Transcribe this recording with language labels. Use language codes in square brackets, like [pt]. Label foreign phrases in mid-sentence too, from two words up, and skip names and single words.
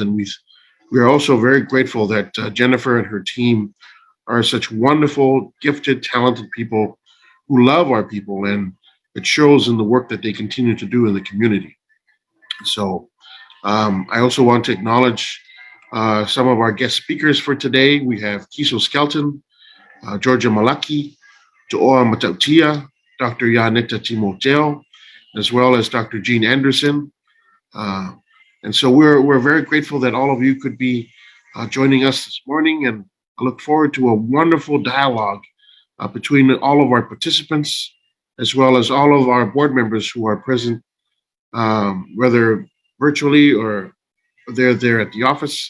[en] And we are also very grateful that Jennifer and her team are such wonderful, gifted, talented people who love our people. And it shows in the work that they continue to do in the community. So I also want to acknowledge some of our guest speakers for today. We have Kiso Skelton, Georgia Malaki, To'oa Matautia, Dr. Yaneta Timoteo, as well as Dr. Jean Anderson. And so we're very grateful that all of you could be joining us this morning, and I look forward to a wonderful dialogue between all of our participants, as well as all of our board members who are present, whether virtually or they're there at the office.